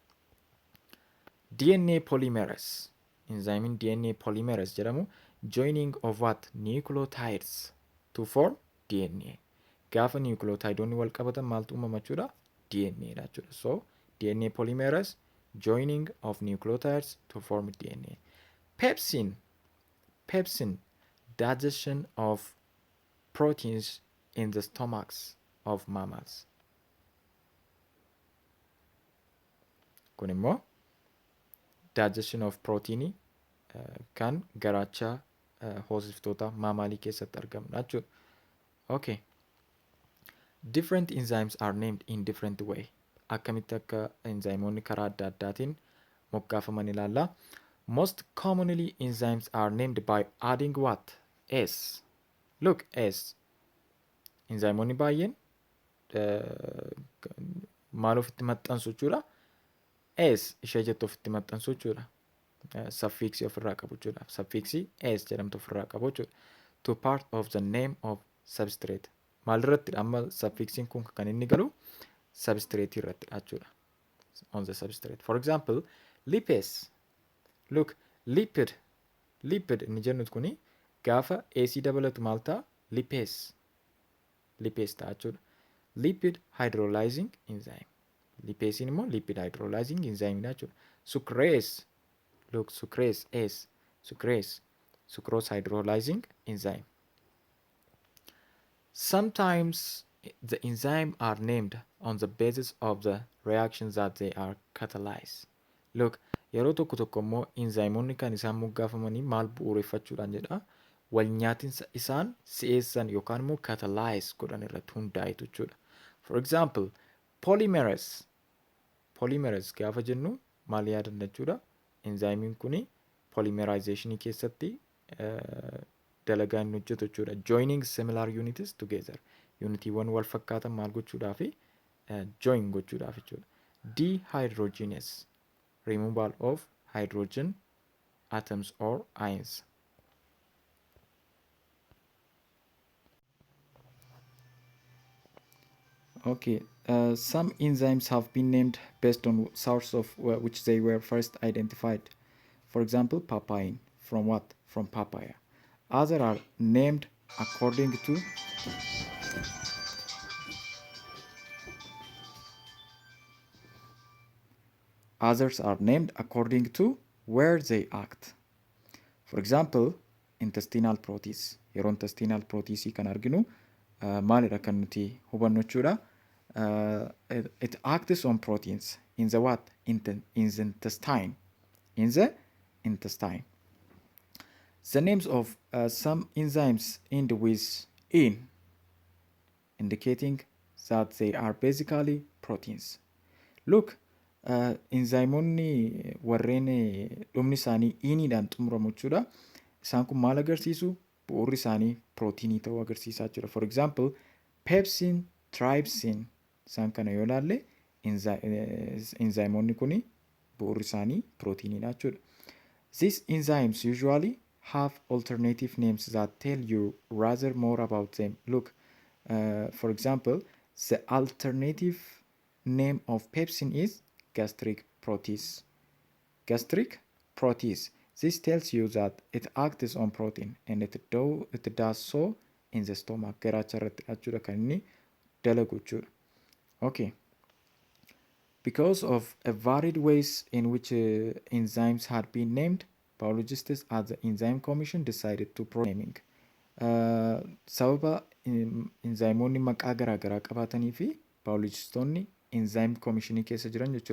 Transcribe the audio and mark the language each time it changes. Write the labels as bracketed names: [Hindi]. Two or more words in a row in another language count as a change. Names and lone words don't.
[English] DNA polymerase enzyme DNA polymerase jedhamu joining of what? Nucleotides to form DNA. [Oromo] gaafa nucleotideonni wal qabatan maaltu uumama jechuudha? DNA dha jechuudha. [English] So DNA polymerase joining of nucleotides to form DNA. Pepsin, digestion of proteins in the stomachs of mammals. [Oromo] Kun immoo [English] digestion of protein [Oromo] kan garaacha hoosiftoota maamaalii keessatti argamudha jechuudha. [English] Okay. Different enzymes are named in different way. [Oromo] Akkamitti akka enzymoonni karaa adda addaatiin moggaafaman ilaalla. [English] Most commonly enzymes are named by adding what? S. Look, S. [Oromo] Enzymoonni baay'een maal ofitti maxxansu jechuudha? S ishee jettu ofitti maxxansu jechuudha. Suffixii ofirraa qabu jechuudha. Suffixii S jedhamtu ofirraa qabu jechuudha. [English] To part of the name of substrate. [Oromo] Maalirratti amma suffixiin kun kan inni galu substrate irratti jechuudha. [English] On the substrate. For example, lipase. [Oromo] Look, lipid inni jennu kuni gaafa AC dabalatu maal ta'a? Lipase ta'a jechuudha. [English] Lipid hydrolyzing enzyme. Lipasein immoo lipid hydrolyzing enzyme [Oromo] dha jechuudha. [English] Sucrase. Look, sucrase S. Sucrose hydrolyzing enzyme. Sometimes the enzymes are named on the basis of the reactions that they are catalyzed. Look, [Oromo] yeroo tokko tokko immoo enzymoonni kan isaan moggaafamanii maal bu'uureffachuudhaan jedha? Wal nyaatinsa isaan si'eessan yookaan immoo catalyze godhan irratti hundaa'etu jechuudha. [English] For example, [Oromo] polymerase gaafa jennu maal yaadanna jechuudha? Enzymiin kuni polymerizationii keessatti dalagaa inni hojjetu jechuudha. [English] Joining similar unities together. [Oromo] Unitiiwwan wal fakkaatan maal gochuudhaaf? Join gochuudhaaf jechuudha. [English] Dehydrogenase. Removal of hydrogen atoms or ions. Okay, some enzymes have been named based on source of which they were first identified. For example, papain. From what? From papaya. Others are named according to where they act. For example, intestinal proteins. [Oromo] Yeroo [English] intestinal proteins [Oromo] kan arginu maalidha kan nuti hubannu jechuudha? [English] It acts on proteins in the what? In the intestine. The names of some enzymes end with "in", indicating that they are basically proteins. Look, [Oromo] enzymoonni warreen dhumni isaanii iniidhaan xumuramu jechuudha. Isaan kun maal agarsiisu? Bu'uurri isaanii proteinii ta'uu agarsiisaa jechuudha. [English] For example, pepsin, trypsin. [Oromo] Isaan kana yoo ilaalle enzymoonni kun bu'uurri isaanii proteinidha jechuudha. [English] These enzymes usually have alternative names that tell you rather more about them. Look, for example, the alternative name of pepsin is gastric protease. This tells you that it acts on protein and it does so in the stomach. [Oromo] Garaacha irratti jechuudha kan inni dalagu jechuudha. [English] Okay. Because of a varied ways in which enzymes had been named, biologists at the Enzyme Commission decided to naming. [Oromo] Sababa enzymoonni maqaa garaa garaa qabaatanii fi biologistoonni Enzyme Commissionii keessa jiran jechuudha.